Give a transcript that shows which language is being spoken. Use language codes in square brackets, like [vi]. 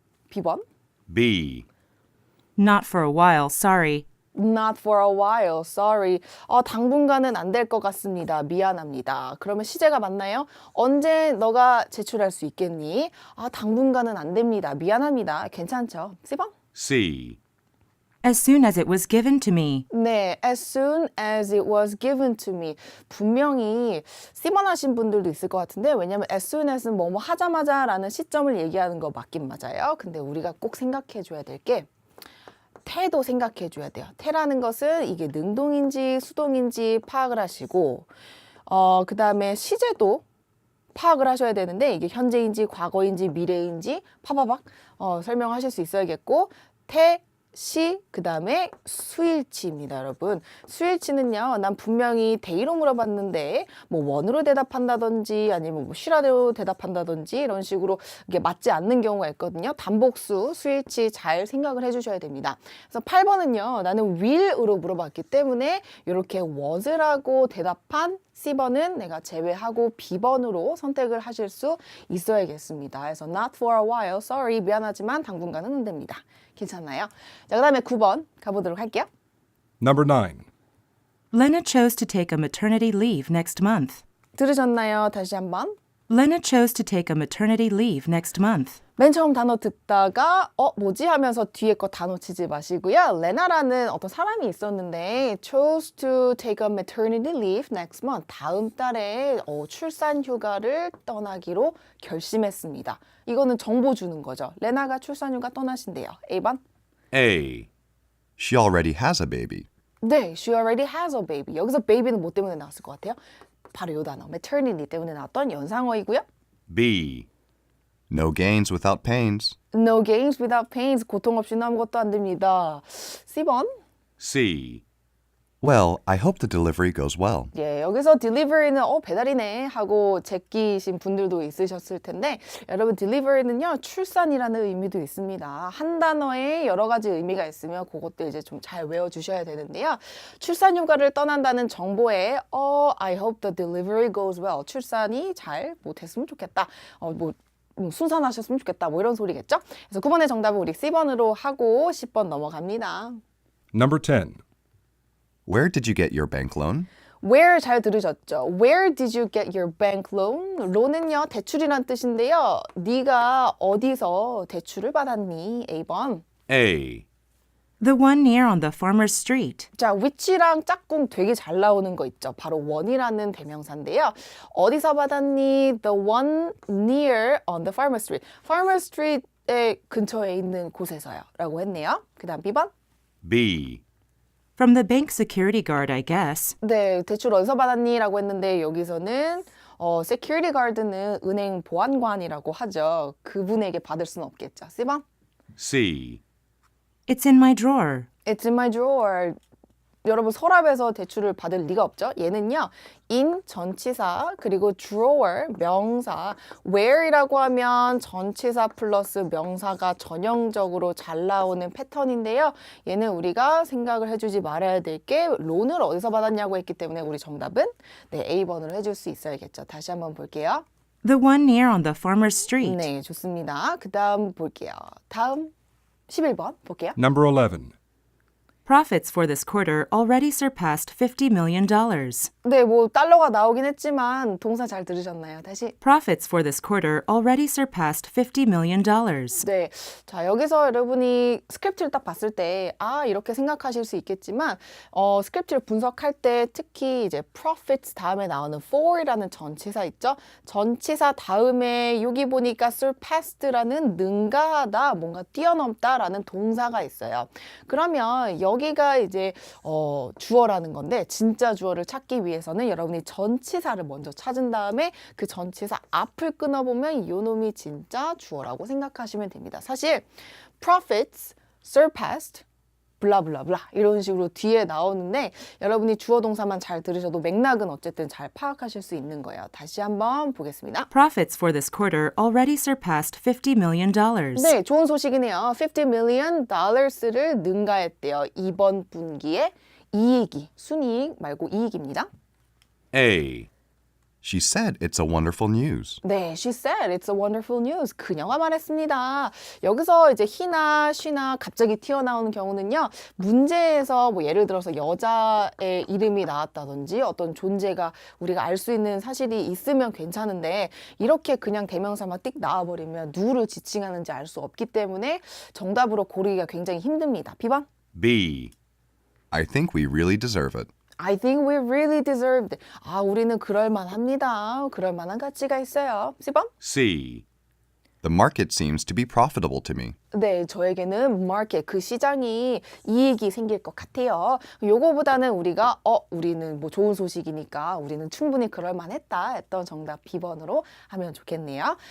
[ko] B번. [en] B. Not for a while, sorry. Not for a while, sorry. [ko] 당분간은 안 될 것 같습니다. 미안합니다. 그러면 시제가 맞나요? 언제 너가 제출할 수 있겠니? 당분간은 안 됩니다. 미안합니다. 괜찮죠? C번? [en] C. As soon as it was given to me. 네, as soon as it was given to me. [ko] 분명히 C번 하신 분들도 있을 것 같은데 왜냐면 [en] as soon as [ko] 는 뭐뭐 하자마자 라는 시점을 얘기하는 거 맞긴 맞아요. 근데 우리가 꼭 생각해 줘야 될 게 태도 생각해 줘야 돼요. 태라는 것은 이게 능동인지 수동인지 파악을 하시고 그 다음에 시제도 파악을 하셔야 되는데 이게 현재인지 과거인지 미래인지 파바박 설명하실 수 있어야겠고 시, 그 다음에 수일치입니다, 여러분. 수일치는요, 난 분명히 대의로 물어봤는데, 뭐 원으로 대답한다든지, 아니면 뭐 쉬라대로 대답한다든지, 이런 식으로 이게 맞지 않는 경우가 있거든요. 단복수, 수일치 잘 생각을 해주셔야 됩니다. 그래서 8번은요, 나는 will으로 물어봤기 때문에, 이렇게 was라고 대답한 C번은 내가 제외하고 B번으로 선택을 하실 수 있어야겠습니다. 그래서 [en] not for a while, sorry, [ko] 미안하지만 당분간은 안 됩니다. 괜찮나요? 자, 그 다음에 9번 가보도록 할게요. [en] Number 9. Lena chose to take a maternity leave next month. [ko] 들으셨나요? 다시 한번. [en] Lena chose to take a maternity leave next month. [ko] 맨 처음 단어 듣다가 뭐지 하면서 뒤에 거 다 놓치지 마시고요. 레나라는 어떤 사람이 있었는데 [en] chose to take a maternity leave next month. [ko] 다음 달에 출산 휴가를 떠나기로 결심했습니다. 이거는 정보 주는 거죠. 레나가 출산 휴가 떠나신대요. A번. [en] A. She already has a baby. 네, she already has a baby. [ko] 여기서 baby는 뭐 때문에 나왔을 것 같아요? 바로 이 단어, maternity 때문에 나왔던 연상어이고요. [en] B. No gains without pains. No gains without pains. [ko] 고통 없이는 아무것도 안 됩니다. C번. [en] C. Well, I hope the delivery goes well. [ko] 예, 여기서 delivery는 배달이네 하고 제끼신 분들도 있으셨을 텐데 여러분 delivery는요 출산이라는 의미도 있습니다. 한 단어에 여러 가지 의미가 있으면 그것도 이제 좀 잘 외워주셔야 되는데요. 출산 휴가를 떠난다는 정보에 [en] I hope the delivery goes well. [ko] 출산이 잘 못했으면 좋겠다. 순산하셨으면 좋겠다. 뭐 이런 소리겠죠? 그래서 9번의 정답은 우리 C번으로 하고 10번 넘어갑니다. [en] Number 10. Where did you get your bank loan? [ko] Where 잘 들으셨죠? [en] Where did you get your bank loan? [ko] loan은요 대출이란 뜻인데요. 네가 어디서 대출을 받았니? A번. [en] A. The one near on the farmer's street. [ko] 자, which랑 짝꿍 되게 잘 나오는 거 있죠. 바로 one이라는 대명사인데요. 어디서 받았니? [en] The one near on the farmer's street. [ko] farmer's street의 근처에 있는 곳에서요. 라고 했네요. 그 다음 B번. [en] B. From the bank security guard, I guess. [ko] 네, 대출 어디서 받았니? 라고 했는데 여기서는 security guard는 은행 보안관이라고 하죠. 그분에게 받을 수는 없겠죠. C번? [en] C. It's in my drawer. It's in my drawer. [ko] 여러분 서랍에서 대출을 받을 리가 없죠. 얘는요. in 전치사 그리고 drawer 명사 where이라고 하면 전치사 플러스 명사가 전형적으로 잘 나오는 패턴인데요. 얘는 우리가 생각을 해주지 말아야 될 게 론을 어디서 받았냐고 했기 때문에 우리 정답은 네, A번으로 해줄 수 있어야겠죠. 다시 한번 볼게요. [en] The one near on the farmer's street. [ko] 네, 좋습니다. 그 다음 볼게요. 다음 11번 볼게요. [en] Number 11. Profits for this quarter already surpassed $50 million. [ko] 네, 뭐 달러가 나오긴 했지만 동사 잘 들으셨나요? 다시. [en] Profits for this quarter already surpassed $50 million. [ko] 네. 자, 여기서 여러분이 스크립트를 딱 봤을 때, 이렇게 생각하실 수 있겠지만, 스크립트를 분석할 때 특히 이제 profits 다음에 나오는 for이라는 전치사 있죠? 전치사 다음에 여기 보니까 surpassed라는 능가하다, 뭔가 뛰어넘다라는 동사가 있어요. 그러면 여기가 이제, 주어라는 건데, 진짜 주어를 찾기 위해서는 여러분이 전치사를 먼저 찾은 다음에 그 전치사 앞을 끊어보면 요 놈이 진짜 주어라고 생각하시면 됩니다. 사실 profits, surpassed, 블라블라블라 이런 식으로 뒤에 나오는데 여러분이 주어 동사만 잘 들으셔도 맥락은 어쨌든 잘 파악하실 수 있는 거예요. 다시 한번 보겠습니다. [en] Profits for this quarter already surpassed $50 million. [ko] 네, 좋은 소식이네요. [en] $50 million [ko] 를 능가했대요. 이번 분기에 이익이, 순이익 말고 이익입니다. [en] A. She said it's a wonderful news. 네, she said it's a wonderful news. [ko] 그녀가 말했습니다. 여기서 이제 he나 she나 갑자기 튀어나오는 경우는요. 문제에서 뭐 예를 들어서 여자의 이름이 나왔다든지 어떤 존재가 우리가 알 수 있는 사실이 있으면 괜찮은데 이렇게 그냥 대명사만 띡 나와버리면 누구를 지칭하는지 알 수 없기 때문에 정답으로 고르기가 굉장히 힘듭니다. B번? [en] B. I think we really deserve it. I think we really deserved. [ko] 우리는 그럴만합니다. 그럴만한 가치가 있어요. C번? [en] C. The market seems to be profitable to me. [ko] 네, 저에게는 market, 그 시장이 이익이 생길 것 같아요. 요거보다는 우리가 우리는 뭐 좋은 소식이니까 우리는 충분히 그럴만했다 했던 정답 B번으로 하면 좋겠네요.